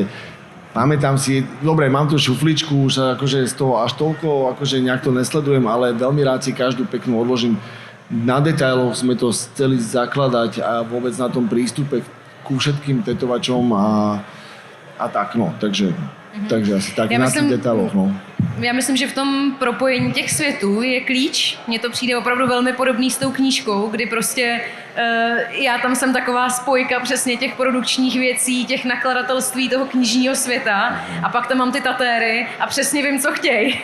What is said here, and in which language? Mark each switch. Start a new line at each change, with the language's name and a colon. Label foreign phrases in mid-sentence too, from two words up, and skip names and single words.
Slovak: Pamätám si, dobre, mám tu šufličku, už akože z toho až toľko, akože nejak to nesledujem, ale veľmi rád si každú peknú odložím. Na detailoch sme to chceli zakladať a vôbec na tom prístupe ku všetkým tetovačom a tak, no, takže asi tak na tých detailoch, no.
Czech: Já myslím, že v tom propojení těch světů je klíč. Mně to přijde opravdu velmi podobný s tou knížkou, kdy prostě já tam jsem taková spojka přesně těch produkčních věcí, těch nakladatelství toho knižního světa a pak tam mám ty tatéry a přesně vím, co chtějí.